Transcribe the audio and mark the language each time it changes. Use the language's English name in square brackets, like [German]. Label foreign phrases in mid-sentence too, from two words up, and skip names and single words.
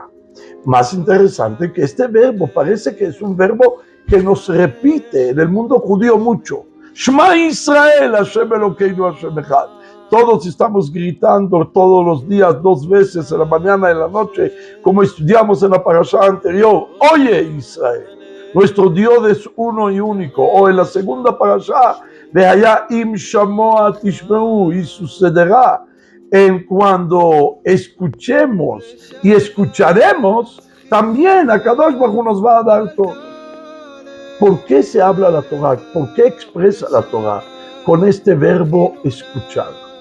[Spanish] Más interesante que este verbo parece que es un verbo que nos repite en el mundo judío mucho. [Hebrew] שמע ישראל, השם אלוקינו, השם אחד. [Spanish] Todos estamos gritando todos los días, 2 veces, en la mañana y en la noche, como estudiamos en la parasha anterior. Oye Israel, nuestro Dios es uno y único. O en la segunda parasha, [Hebrew] והיה אם שמוע תשמעו, [Spanish] y sucederá en cuando escuchemos y escucharemos, también [Hebrew] הקדוש ברוך הוא [Spanish] nos va a dar todo. ¿Por qué se habla la Torah? ¿Por qué expresa la Torah con este verbo escuchar?